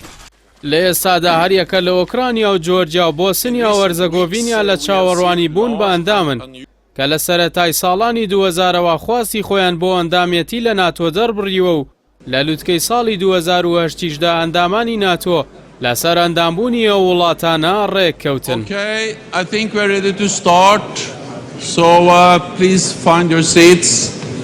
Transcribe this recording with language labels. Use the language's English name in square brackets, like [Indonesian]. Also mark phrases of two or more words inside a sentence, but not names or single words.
[Central Kurdish] لە ئێستادا هەریەکە لە ئۆکرانیا و جۆرجیا و بۆسنیا و وەرزەگۆڤینیا لە چاوەڕوانی بوون بە ئەندامن کە لە سەرەتای ساڵانی 2000ەوە خواستی خۆیان بۆ ئەندامێتی لە ناتۆ دەربڕیوە و لە لووتکەی ساڵی 2008دا ئەندامانی ناتۆ لەسەر ئەندامبوونی ئەو وڵاتانە ڕێککەوتن. [English] Okay, I think we're ready to start. So please find your seats.